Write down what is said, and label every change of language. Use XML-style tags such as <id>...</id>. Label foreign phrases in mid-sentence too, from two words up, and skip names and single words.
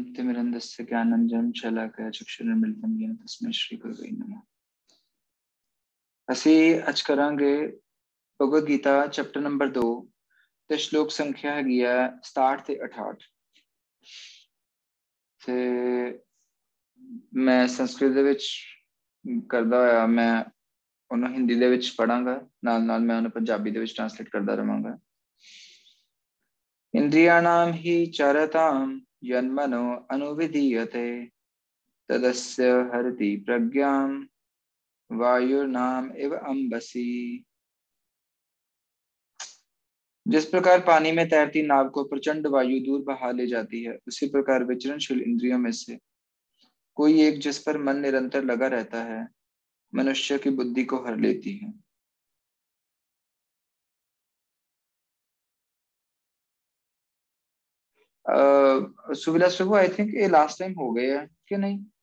<sa>ज्ञानतिमिरन्धस्य ज्ञानाञ्जनं शलाकया चक्षुरुन्मीलितं येन तस्मै श्री गुरवे नमः।</sa> <pa>ਅਸੀਂ ਅੱਜ ਕਰਾਂਗੇ ਭਗਵਦ ਗੀਤਾ</pa> <en>chapter number</en> <pa>2 ਤੇ ਸ਼ਲੋਕ ਸੰਖਿਆ ਹੈਗੀ ਹੈ 67 ਤੇ 68 ਤੇ ਮੈਂ ਸੰਸਕ੍ਰਿਤ ਦੇ ਵਿੱਚ ਕਰਦਾ ਹੋਇਆ ਮੈਂ ਉਹਨੂੰ ਹਿੰਦੀ ਦੇ ਵਿੱਚ ਪੜਾਂਗਾ, ਨਾਲ ਨਾਲ ਮੈਂ ਉਹਨੂੰ ਪੰਜਾਬੀ ਦੇ ਵਿੱਚ ਟ੍ਰਾਂਸਲੇਟ ਕਰਦਾ ਰਹਾਂਗਾ।</pa> <sa>ਇੰਦ੍ਰਿयाणाम हि चरतां यन्मनो अनुविधीयते तदस्य हरति प्रज्ञां वायुर्नाम इव अंबसी।</sa> <hi>जिस प्रकार पानी में तैरती नाव को प्रचंड वायु दूर बहा ले जाती है, उसी प्रकार विचरणशील इंद्रियों में से कोई एक जिस पर मन निरंतर लगा रहता है मनुष्य की बुद्धि को हर लेती है। सुविलास प्रभु,</hi> <en>I think</en> <hi>ये</hi> <en>last time</en> <hi>हो गया है कि नहीं?</hi>